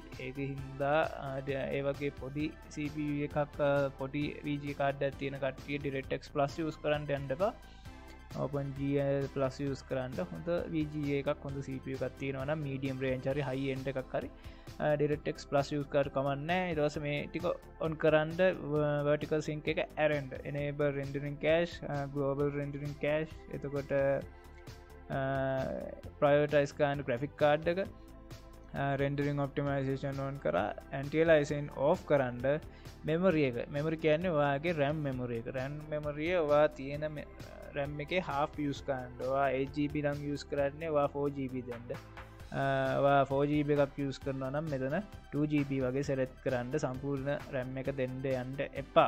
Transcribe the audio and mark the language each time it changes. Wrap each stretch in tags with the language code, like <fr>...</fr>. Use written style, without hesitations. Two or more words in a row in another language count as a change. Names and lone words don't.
<si>ඒක හින්දා ඒ වගේ පොඩි CPU එකක් පොඩි</si> <en>VGA card</en> <si>එකක් තියෙන කට්ටිය</si> <en>DirectX Plus use</en> <si>කරන්න යන්න එපා.</si> <en>OpenGL Plus use</en> <si>කරන්න හොඳ VGA එකක් හොඳ CPU එකක් තියෙනවා නම්</si> <en>medium range</en> <si>හරි</si> <en>high end</en> <si>එකක් හරි</si> <en>DirectX Plus use</en> <si>කරලා කමක් නැහැ. ඊට පස්සේ මේ ටික on කරන්න</si> <en>vertical sync</en> <si>එක</si> <en>arrange enable rendering cache global rendering cache</en> <si>එතකොට prioritize කරන්න</si> <en>graphic card</en> <si>එක</si> <en>rendering optimization on</en> <si>කරා</si> <en>anti-aliasing off</en> <si>කරන්න memory එක memory කියන්නේ ඔයාගේ</si> <en>RAM memory</en> <si>එක</si> <en>RAM memory</en> <si>ඔයා තියෙන RAM එකේ half use කරන්න. ඔයා 8GB නම් use කරන්නේ ඔයා 4GB දෙන්න. ඔයා 4GB එකක් use කරනවා නම් මෙතන 2GB වගේ select කරන්න සම්පූර්ණ RAM එක දෙන්න යන්න එපා.</si>